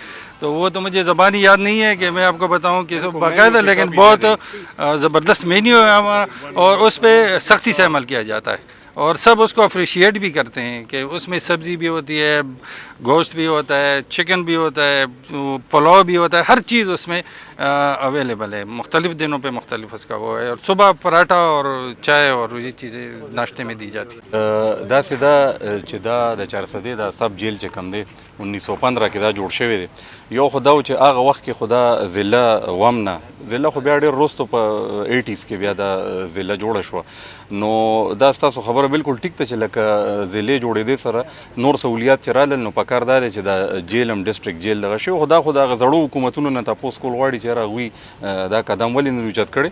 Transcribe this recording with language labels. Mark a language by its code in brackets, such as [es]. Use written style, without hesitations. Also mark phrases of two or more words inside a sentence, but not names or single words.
[ur] تو وہ تو مجھے زبانی یاد نہیں ہے کہ میں آپ کو بتاؤں کہ باقاعدہ، لیکن بہت زبردست مینیو ہے ہمارا اور اس پہ سختی سے عمل کیا جاتا ہے، اور سب اس کو اپریشیٹ بھی کرتے ہیں کہ اس میں سبزی بھی ہوتی ہے، گوشت بھی ہوتا ہے، چکن بھی ہوتا ہے، پلاؤ بھی ہوتا ہے، ہر چیز اس میں اویلیبل ہے۔ مختلف دنوں پہ مختلف اس کا وہ ہے، اور صبح پراٹھا اور چائے اور یہ چیزیں ناشتے میں دی جاتی ہیں۔ [ps] دا سدا چې دا د چارسدې دا [en] sub jail [ps] چې کم دی 1915 کې دا جوړ شوی دی، یو خو دا و چې هغه وخت کې خو دا ضلع وم نه، ضلع خو بیا ډېر وروستو په 80s کې بیا دا ضلع جوړه شوه، نو دا ستاسو خبره بالکل ټیک ده چې لکه ضلع جوړېدې سره نور سہولیات چې رالل، نو پکار دا دی چې دا جیل هم [en] district jail [ps] دغه شوی، خو دا خو د هغه زړو حکومتونو نه تپوس کول غواړي چې یاره هغوی دا قدم ولې نه اوچت کړی.